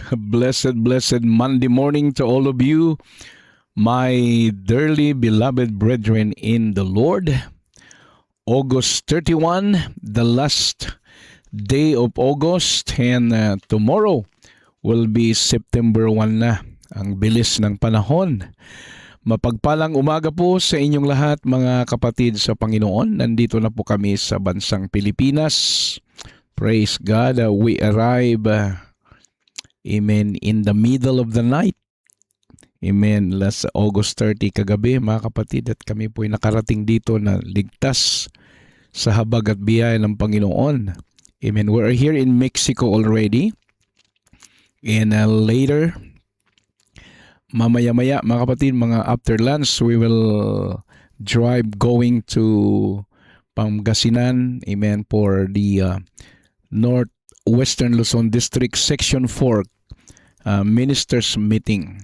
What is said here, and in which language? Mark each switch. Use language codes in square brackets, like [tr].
[en] Blessed Monday morning to all of you, my dearly beloved brethren in the Lord. August 31, the last day of August, and tomorrow will be September 1 na. [tl] Ang bilis ng panahon. Mapagpalang umaga po sa inyong lahat, mga kapatid sa Panginoon. Nandito na po kami sa bansang Pilipinas. [en] Praise God, we arrive, amen, in the middle of the night. [tl] Amen, last August 30 kagabi, mga kapatid, at kami po'y nakarating dito na ligtas sa habag at biyaya ng Panginoon. [en] Amen, we're here in Mexico already. And later, [tl] mamaya-maya, mga kapatid, mga [en] after lunch, we will drive going to Pangasinan, amen, for the Northwestern Luzon District Section 4 Ministers Meeting.